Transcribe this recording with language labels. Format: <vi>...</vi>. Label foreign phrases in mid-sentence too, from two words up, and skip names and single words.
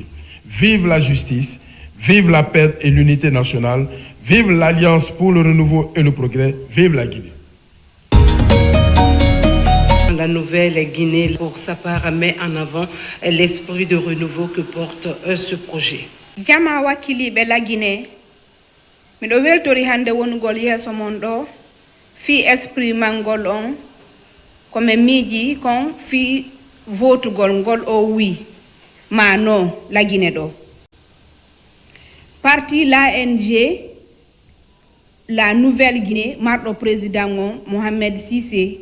<fr>Vive la justice, vive la paix et l'unité nationale, vive l'Alliance pour le renouveau et le progrès, vive la Guinée. La nouvelle Guinée, pour sa part, met en avant l'esprit de renouveau que porte ce projet.</fr> <ff>Jama wakkiliɓe la Guinée miɗo weltori hande wonugol yeeso mon ɗo fi esprit mangol on komi miiji kon fi votugol ngol o wi ma non la Guinée ɗo parti l'ANG la nouvelle Guinée marɗo président on Mohamed Cissé</ff>